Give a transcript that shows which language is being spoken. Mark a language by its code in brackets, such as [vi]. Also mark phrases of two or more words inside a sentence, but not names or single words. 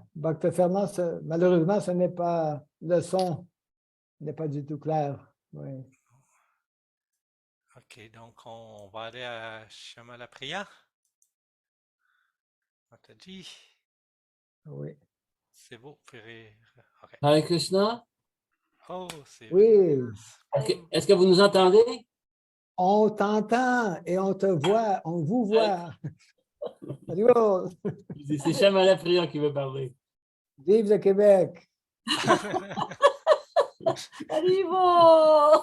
[fr] Barca-Ferna, malheureusement, ce n'est pas. Le son n'est pas du tout clair. Oui. OK, donc on va aller à Chamalapriya. On t'a dit? Oui. C'est beau, Ferrer. Okay. Hare Krishna? Oh, c'est oui. Est-ce que vous nous entendez? On t'entend et on te voit, on vous voit. C'est Chamalapriya qui veut parler. Vive le Québec! Arrivo!